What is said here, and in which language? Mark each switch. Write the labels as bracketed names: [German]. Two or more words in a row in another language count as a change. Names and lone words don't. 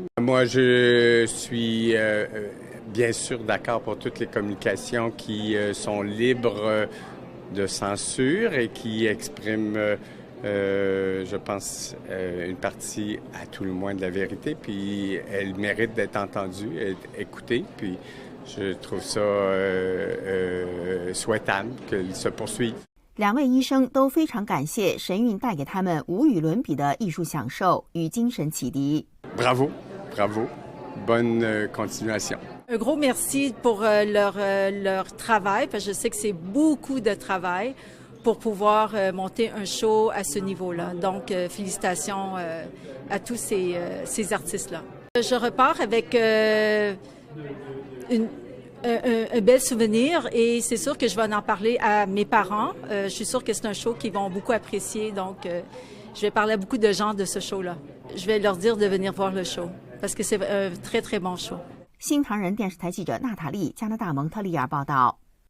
[French] Moi, je suis bien sûr d'accord pour toutes les communications qui sont libres de censure et qui expriment, je pense, une partie à tout le moins de la vérité. Puis elles méritent d'être entendues, écoutées. Puis je trouve ça souhaitable qu'elles se poursuivent. [Chinese] 两位医生都非常感谢神韵带给他们无与伦比的艺术享受与精神启迪。 [French] Bravo, bravo, bonne continuation. Un gros merci pour leur travail, parce que je sais que c'est beaucoup de travail pour pouvoir monter un show à ce niveau-là. Donc, félicitations à tous ces artistes-là. Je repars avec un bel souvenir et c'est sûr que je vais en parler à mes parents. Je suis sûre que c'est un show qu'ils vont beaucoup apprécier, donc je vais parler à beaucoup de gens de ce show-là. Je vais leur dire de venir voir le show parce que c'est un très, très bon show. [Chinese] 新唐人电视台记者娜塔莉，加拿大蒙特利尔报道。